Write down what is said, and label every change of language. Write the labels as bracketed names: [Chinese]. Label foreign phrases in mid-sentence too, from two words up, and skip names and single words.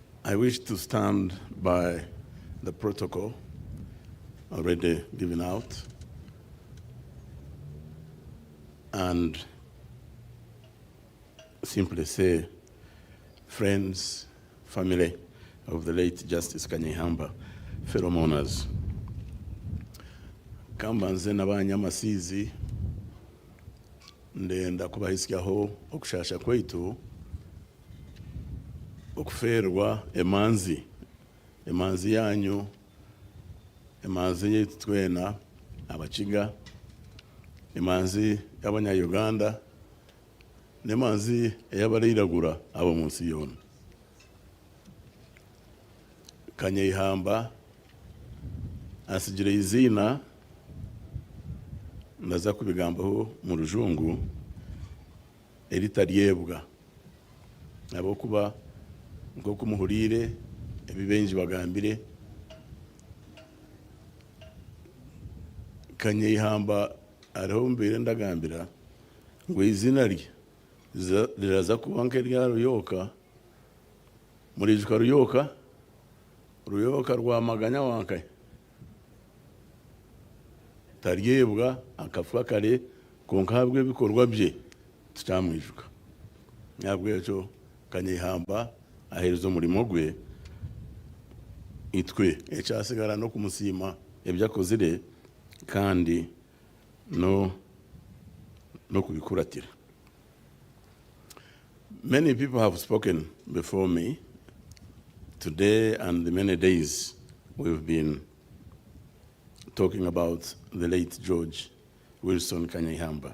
[English] I wish to stand by the protocol already given out and simply say, friends, family of the late Justice Kanyeihamba, fellow mourners, [Chiga] kamba nze n'abanyamasizi ndenda kubahisikyaho okushasha kwaitu okuferwa emanzi yanyu, emanzi yaitu twena abakiga, emanzi y'abanya-Uganda, n'emanzi ey'abarairagura abo munsi yona. Kanyeihamba asigire izina ndaza kubigambaho mu rujungu eritaryebwa habwokuba nk'oku muhurire ebibenji bagambire Kanyeihamba ariho mbeire ndagambira ngo izina rye riraza kuba nk'erya Ruyoka, murijuka Ruyoka rwa Maganya wankaye taryebwa akafuka kare konka habwe bikorwa bye tutamwijuka. Nabwo ekyo Kanyeihamba ahereza umurimo gwe, itwe ekyasigara no kumusima ebyakozire kandi no kubikuratira. [English] Many people have spoken before me today and the many days we've been talking about the late George Wilson Kanyeihamba.